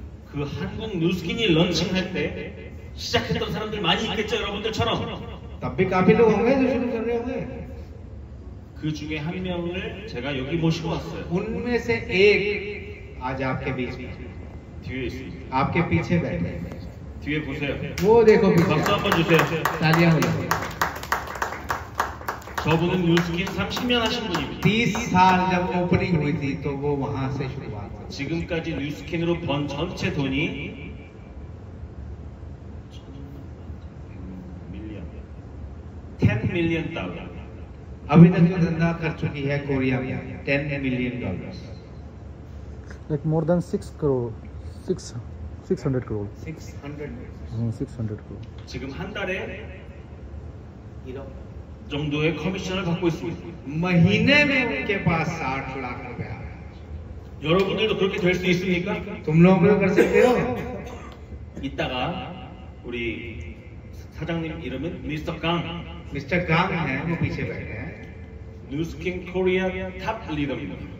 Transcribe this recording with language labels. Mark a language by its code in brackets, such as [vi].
[ko] 그 한국 뉴스킨이 런칭할 때 시작했던 사람들 많이 있겠죠, 여러분들처럼. [hi] तब भी काफी लोग होंगे जो शुरू कर रहे होंगे। [ko] 그 중에 한 명을 제가 여기 모시고 왔어요. [hi] उनमें से एक आज आपके बीच में [ko] 뒤에 있습니다. [hi] आपके पीछे बैठे हैं। [ko] 뒤에 보세요. [hi] वो देखो [ko] 박수 [hi] पीछे। [ko] 한번 주세요. [hi] तालियां हो जाओ। [ko] 저분은 뉴스킨 30년 하신 분입니다. [hi] 30 साल जब ओपनिंग हुई थी तो वो वहां से शुरुआत हुई। [ko] 지금까지 뉴스킨으로 번 전체 돈이 10 million 달러. [hi] अभी तक जो धंधा कर चुकी है कोरिया में $10 million। [en] like more than [hi] 6 crore 600 crore 600 600 crore [ko] 지금 한 달에 정도의 커미션을 받고 있습니다. [hi] महीने में उनके पास 60 लाख रुपया। [ko] 여러분들도 그렇게 될 수 있습니까? [hi] तुम लोग भी कर सकते हो। [ko] 이따가 우리 사장님 이름은 미스터 강. [hi] मिस्टर कांग है वो पीछे बैठे हैं। [ko] 뉴스킨 코리아 탑 리더입니다.